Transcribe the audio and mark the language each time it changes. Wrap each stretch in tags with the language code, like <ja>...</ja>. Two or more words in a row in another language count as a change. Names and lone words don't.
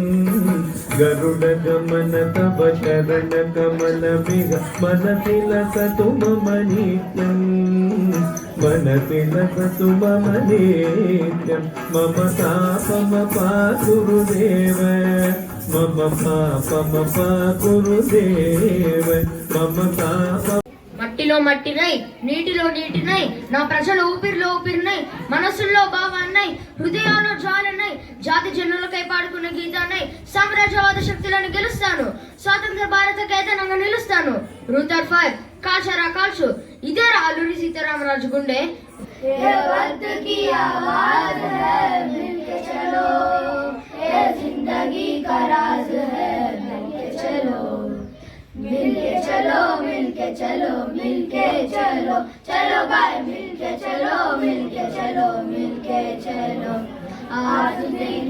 <sa>गरुडगमन तव चरण कमलमिह मनसि लसतु मम नित्यं मनसि लसतु मम नित्यं मम पापम पा गुरुदेव मम पापम पा गुरुदेव मम पापम</sa> <te>మట్టిలో మట్టినై నీటిలో నీటినై నా ప్రజల ఊపిరిలో ఊపిరినై మనసుల్లో భావాన్నై హృదయాల్లో జ్వాలనై జాతి జనులకై పాడుకున్న గీతాన్నై సామ్రాజ్యవాద శక్తులను గెలుస్తాను స్వాతంత్ర భారత కేతనంగా నిలుస్తాను రూటర్ 5 కాల్చరా కాల్చు ఇదే అల్లూరి సీతారామరాజు గుండె</te> <hi>जिंदगी का राज है मिलके चलो मिलके चलो मिलके चलो मिलके चलो चलो भाई मिलके चलो मिलके चलो मिलके चलो आज की</hi>